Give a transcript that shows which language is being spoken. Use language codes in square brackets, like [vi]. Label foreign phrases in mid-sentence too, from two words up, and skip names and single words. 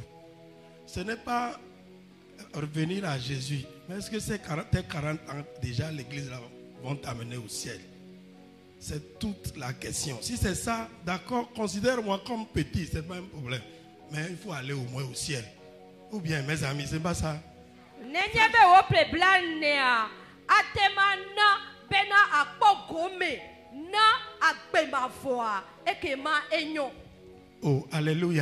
[fr] Ce n'est pas revenir à Jésus. Mais est-ce que tes 40 ans déjà l'église là vont t'amener au ciel? C'est toute la question. Si c'est ça, d'accord, considère-moi comme petit, c'est pas un problème. mais il faut aller au moins au ciel. Ou bien, mes amis, c'est pas ça. [ee] Nenyebe wo pleblanea atemana bena akpogome na agbemavoa ekema enyo. [fr] Oh, alléluia.